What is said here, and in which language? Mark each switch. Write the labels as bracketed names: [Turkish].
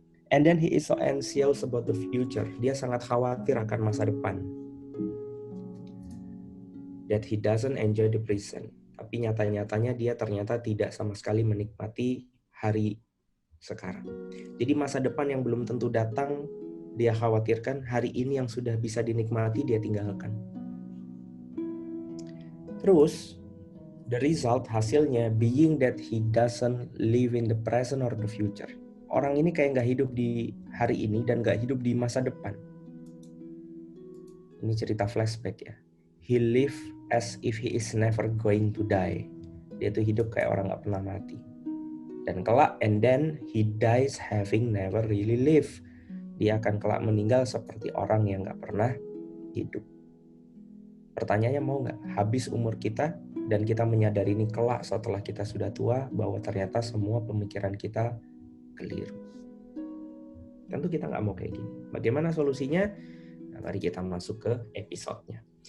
[English] And then he is so anxious about the future. [Indonesian] Dia sangat khawatir akan masa depan. [English] That he doesn't enjoy the present. [Indonesian] Tapi nyata-nyatanya dia ternyata tidak sama sekali menikmati hari sekarang. Jadi masa depan yang belum tentu datang, dia khawatirkan. Hari ini yang sudah bisa dinikmati, dia tinggalkan. [English] Terus, the result, [Indonesian] hasilnya, [English] being that he doesn't live in the present or the future. [Indonesian] Orang ini kayak nggak hidup di hari ini dan nggak hidup di masa depan. Ini cerita flashback ya. [English] He live as if he is never going to die. [Indonesian] Dia tuh hidup kayak orang nggak pernah mati. Dan kelak, [English] and then he dies having never really lived. [Indonesian] Dia akan kelak meninggal seperti orang yang nggak pernah hidup. Pertanyaannya mau nggak habis umur kita dan kita menyadari ini kelak setelah kita sudah tua bahwa ternyata semua pemikiran kita keliru. Tentu kita nggak mau kayak gini. Bagaimana solusinya? Nah, mari kita masuk ke episodenya.